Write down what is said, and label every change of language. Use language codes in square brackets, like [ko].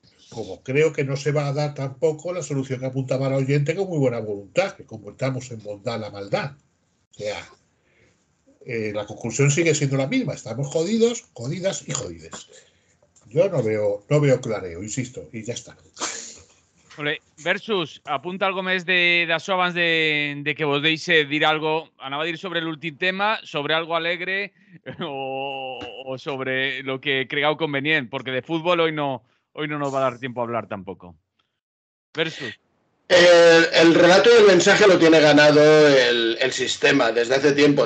[es] como creo que no se va a dar tampoco la solución que apuntaba el oyente con muy buena voluntad, que como estamos en bondad la maldad. O sea, la conclusión sigue siendo la misma. Estamos jodidos, jodidas y jodides. Yo no veo clareo, insisto, y ya está. [ca] Versus, apunta algo més d'això abans de que vos deixe dir algo. Anava a dir sobre l'últim tema, sobre algo alegre o sobre lo que cregueu convenient, [es] porque de fútbol hoy no nos va a dar tiempo a hablar tampoco. [ca] Versus. [es] El relato y el mensaje lo tiene ganado el sistema desde hace tiempo.